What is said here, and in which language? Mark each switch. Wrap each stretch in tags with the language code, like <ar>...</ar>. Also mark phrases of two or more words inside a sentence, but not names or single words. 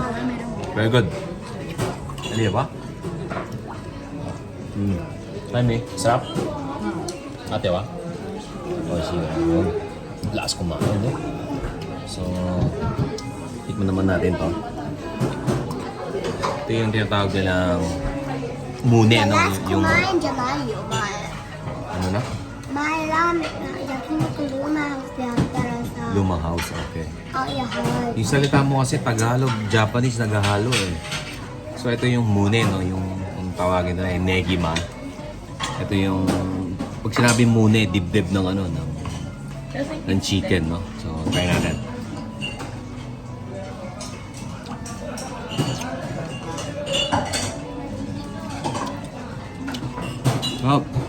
<tl>Very good. Ano ba? Ay, sarap. Ate ba? Oh, sige. Lakas kumain, no? So, tikman naman natin to. Ito yung tinatawag nilang mune, no? Yung,</tl> <ja>じゃないよ前</ja> <tl>ano na?</tl> <ja>前ラーメン焼肉ルーマンってやったらさ</ja> <tl>Lumang house, okay.</tl> <ja>あいやはい</ja> <tl>Yung salita mo kasi Tagalog, Japanese naghahalo eh. So ito yung mune, no? Yung tawagin nila yung negima. Ito yung, pag sinabi mune, dibdib ng ano, ng ng chicken, no? So, try natin. Oh.</tl>